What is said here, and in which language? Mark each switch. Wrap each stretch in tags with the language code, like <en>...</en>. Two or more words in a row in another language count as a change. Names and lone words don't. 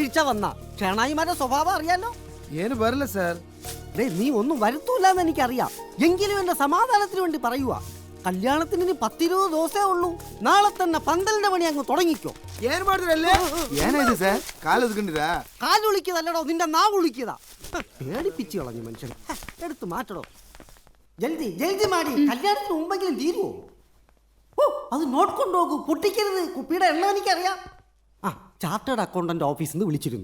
<ml>വിളിച്ച വന്ന ക്ഷണായിമാരുടെ സ്വഭാവം അറിയാലോ.</ml> <kn>ಏನು ಬರಲ್ಲ ಸರ್.</kn> <ml>നീ ഒന്നും വരുത്തൂലെന്ന് എനിക്കറിയാം. എങ്കിലും എന്റെ സമാധാനത്തിന് വേണ്ടി പറയുക. കല്യാണത്തിന് ഇനി 10-20 ദിവസമേ ഉള്ളൂ. നാളെ തന്നെ പന്തലിന്റെ പണി അങ്ങ് തുടങ്ങിക്കോ.</ml> <kn>ಏನು ಮಾಡಿದ್ರಲ್ಲೇ? ಏನಾಯ್ತು ಸರ್? ಕಾಲು ಒದ್ಕೊಂಡಿರಾ?</kn> <ml>കാല് വിളിക്കതല്ലടോ, നിന്റെ നാവ് വിളിക്കതാ. പേടിപ്പിച്ചു കളഞ്ഞു മനുഷ്യൻ. എടുത്ത് മാറ്റടോ.</ml> <hi>जल्दी जल्दी</hi> <ml>മാടി. കല്യാണത്തിന് മുമ്പെങ്കിലും തീരുവോ? ഓ, അത് നോട്ട് കൊണ്ടുപോകൂ, പൊട്ടിക്കരുത്. കുപ്പിയുടെ എണ്ണം എനിക്കറിയാം. ചാർട്ടേഡ് അക്കൗണ്ടന്റ് ഓഫീസിൽ നിന്ന് വിളിച്ചിരുന്നു.</ml>